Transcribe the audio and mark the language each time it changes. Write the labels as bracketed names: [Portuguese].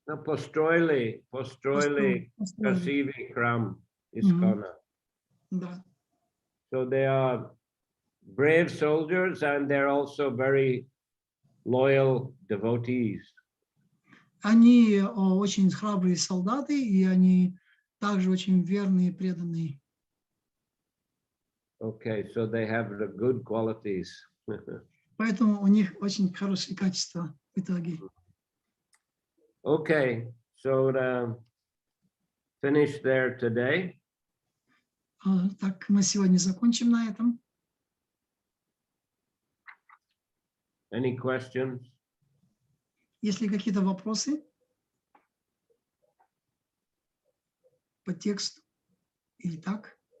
[Russian] Построили красивый храм ISKCON. Да. [English] So they are brave soldiers and they're also very loyal devotees. [Russian] Они очень храбрые солдаты, и они также очень верные, преданные. [English] Okay, so they have the good qualities. [Russian] Поэтому у них очень хорошие качества в итоге. [English] Okay, so finish there today. [Russian] Так, мы сегодня закончим на этом. [English] Any questions? [Russian] Есть ли какие-то вопросы по тексту или так?